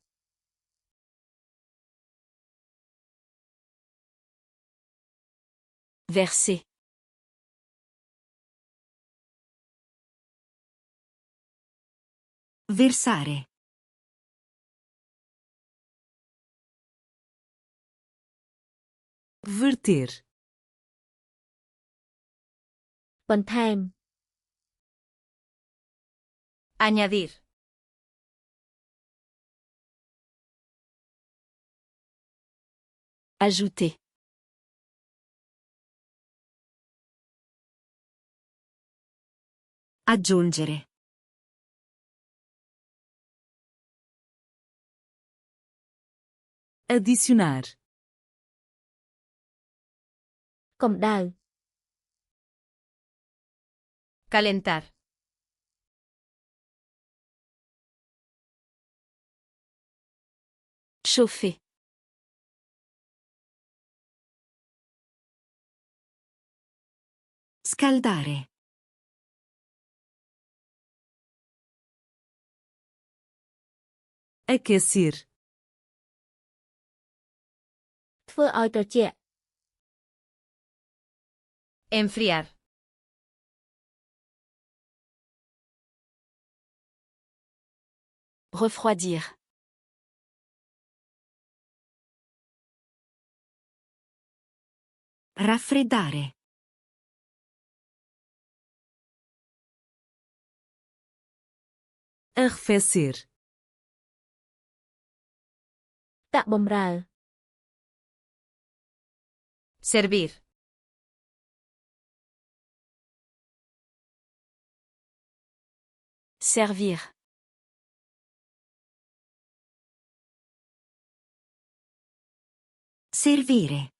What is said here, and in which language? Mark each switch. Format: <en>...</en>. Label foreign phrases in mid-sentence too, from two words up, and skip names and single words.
<fr>Verser.</fr> <it>Versare.</it> <pt>Verter.</pt> <km>បន្ថែម</km> <es>Añadir.</es> <fr>Ajouter.</fr> <it>Aggiungere.</it> <pt>Adicionar.</pt> <km>កម្ដៅ</km> <es>Calentar.</es> <fr>Chauffer.</fr> <it>Scaldare.</it> <pt>Aquecer.</pt> <km>ធ្វើឲ្យត្រជាក់</km> <es>Enfriar.</es> <fr>Refroidir.</fr> <it>Raffreddare.</it> <pt>Arrefecer.</pt> <km>តាក់បំរើ</km> <es>Servir.</es> <fr>Servir.</fr> <it>Servire.</it>